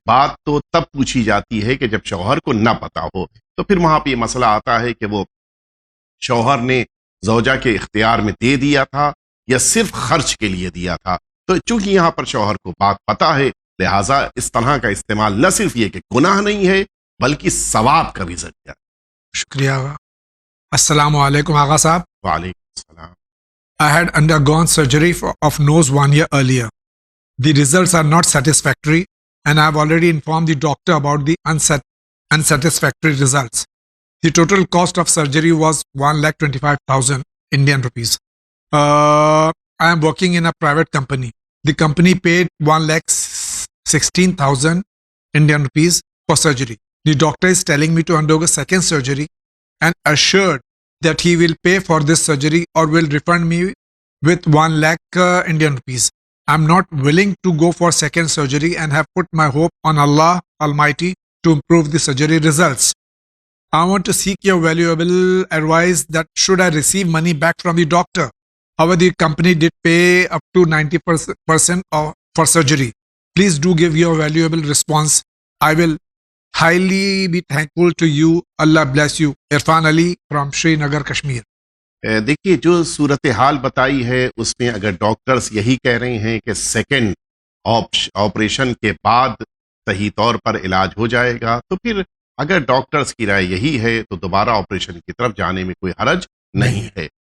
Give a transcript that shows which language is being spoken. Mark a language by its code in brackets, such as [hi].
[ur] بات تو تب پوچھی جاتی ہے کہ جب شوہر کو نہ پتہ ہو، تو پھر وہاں پہ یہ مسئلہ آتا ہے کہ وہ شوہر نے زوجہ کے اختیار میں دے دیا تھا یا صرف خرچ کے لیے دیا تھا. تو چونکہ یہاں پر شوہر کو بات پتہ ہے، لہٰذا اس طرح کا استعمال نہ صرف یہ کہ گناہ نہیں ہے بلکہ ثواب کا بھی ذریعہ. شکریہ آغا. السلام علیکم آغا صاحب. وعلیکم السلام. [en] I had undergone surgery of nose 1 year earlier. The results are not satisfactory, and I have already informed the doctor about the unsatisfactory results. The total cost of surgery was 1,25,000 Indian rupees. I am working in a private company. The company paid 1,16,000 Indian rupees for surgery. The doctor is telling me to undergo second surgery and assured that he will pay for this surgery or will refund me with 1 lakh Indian rupees. I'm not willing to go for second surgery and have put my hope on Allah Almighty to improve the surgery results. I want to seek your valuable advice that should I receive money back from the doctor. However, the company did pay up to 90% for surgery. Please do give your valuable response. I will highly be thankful to you. Allah bless you. Irfan Ali from Srinagar, Kashmir. [ur] دیکھیے جو صورتحال بتائی ہے اس میں اگر doctors یہی کہہ رہے ہیں کہ سیکنڈ آپریشن کے بعد صحیح طور پر علاج ہو جائے گا، تو پھر اگر ڈاکٹرز کی رائے یہی ہے تو دوبارہ آپریشن کی طرف جانے میں کوئی حرج نہیں ہے.